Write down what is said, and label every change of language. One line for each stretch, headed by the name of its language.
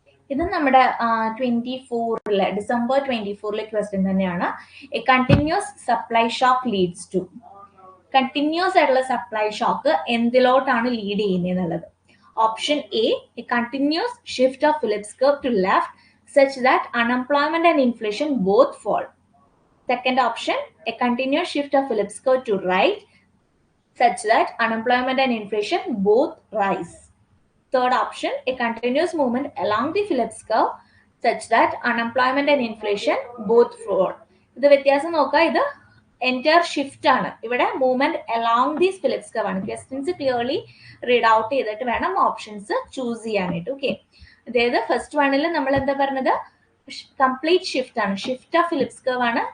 Malayalam: ഇത് നമ്മുടെ 24 December 24 question തന്നെയാണ്.
English: A continuous supply shock leads to.
Malayalam: Continuous ആയിട്ടുള്ള സപ്ലൈ ഷോക്ക് എന്തിലോട്ടാണ് ലീഡ് ചെയ്യുന്നത് എന്നുള്ളത്.
English: Option A, a continuous shift of Phillips curve to left such that unemployment and inflation both fall. Second option, a continuous shift of Phillips curve to right such that unemployment and inflation both rise. Third option, a continuous movement along the Phillips curve such that unemployment and inflation both fall.
Malayalam: ഇത് വ്യത്യാസം നോക്കുക, ഇത് entire shift ആണ്. ഇവിടെ
English: movement along these Phillips curve
Malayalam: ആണ്. Questions clearly read out ചെയ്തിട്ട് വേണം options choose ചെയ്യാനായിട്ട്. ഓക്കെ, അതായത് ഫസ്റ്റ് വണ്ണിൽ നമ്മൾ എന്താ പറഞ്ഞത്, കംപ്ലീറ്റ് ഷിഫ്റ്റ് ആണ്,
English: shift of Phillips curve
Malayalam: ആണ്.